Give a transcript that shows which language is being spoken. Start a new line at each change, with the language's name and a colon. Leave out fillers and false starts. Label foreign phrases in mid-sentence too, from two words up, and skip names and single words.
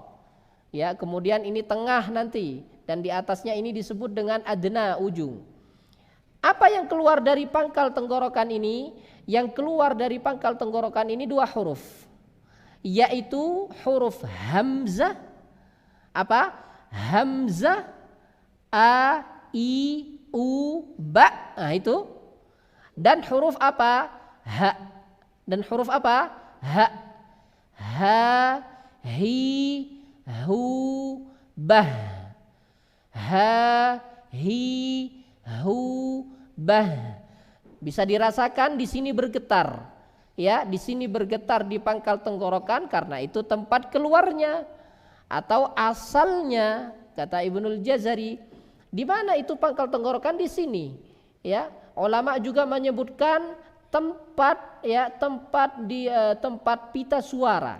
Indonesian: Ya, kemudian ini tengah nanti dan di atasnya ini disebut dengan adna, ujung. Apa yang keluar dari pangkal tenggorokan ini? Yang keluar dari pangkal tenggorokan ini dua huruf, yaitu huruf hamzah. Apa? Hamzah, a, i, u, ba. Nah itu. Dan huruf apa? Ha. Dan huruf apa? Ha. Ha, hi, hu, bah. Ha, hi, hu, bah. Bisa dirasakan di sini bergetar. Ya, di sini bergetar di pangkal tenggorokan karena itu tempat keluarnya atau asalnya, kata Ibnul Jazari. Di mana itu pangkal tenggorokan? Di sini. Ya, ulama juga menyebutkan tempat ya, tempat pita suara.